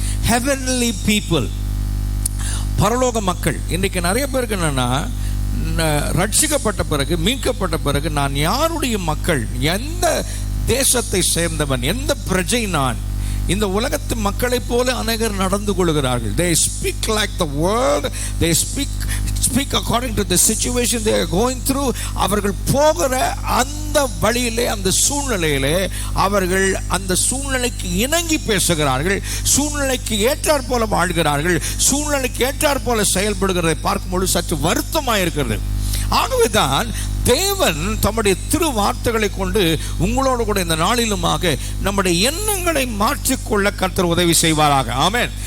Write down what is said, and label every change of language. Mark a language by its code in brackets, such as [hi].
[ta] Heavenly people, பரலோக மக்கள். இன்றைக்கு நிறைய பேருக்கு என்னன்னா, ரட்சிக்கப்பட்ட பிறகு, மீட்கப்பட்ட பிறகு நான் யாருடைய மக்கள், எந்த தேசத்தை சேர்ந்தவன், எந்த பிரஜை நான், இந்த உலகத்து மக்களை போல அநேகர் நடந்து கொள்கிறார்கள். [en] They speak like the world. They speak according to the situation they are going through. [ta] அவர்கள் போகிற அந்த வழியிலே, அந்த சூழ்நிலையிலே அவர்கள் அந்த சூழ்நிலைக்கு இணங்கி பேசுகிறார்கள், சூழ்நிலைக்கு ஏற்றாற் போல வாழ்கிறார்கள், சூழ்நிலைக்கு ஏற்றாற் போல செயல்படுகிறதை பார்க்கும்போது சற்று வருத்தமாக இருக்கிறது. ஆகவேதான் தேவன் தம்முடைய திரு வார்த்தைகளை கொண்டு உங்களோடு கூட இந்த நாளிலுமாக நம்முடைய எண்ணங்களை மாற்றிக்கொள்ள கர்த்தர் உதவி செய்வாராக. ஆமென்.